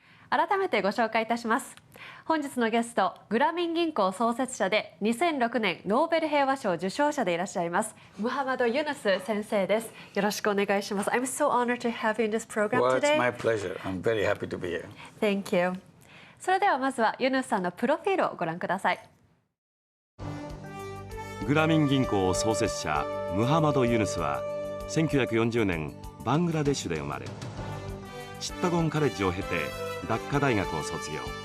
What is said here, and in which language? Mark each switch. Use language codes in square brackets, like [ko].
[ja] 改めてご紹介いたします。本日のゲスト、グラミン銀行創設者で2006年ノーベル平和賞受賞者でいらっしゃいますムハマド・ユヌス先生です。よろしくお願いします。 [en] I'm so honored to have you in this program Well, today. it's my pleasure. I'm very happy to be here. Thank you. [ja] それではまずはユヌスさんのプロフィールをご覧ください。グラミン銀行創設者ムハマド・ユヌスは1940年バングラデシュで生まれ、チッタゴンカレッジを経てダッカ大学を卒業。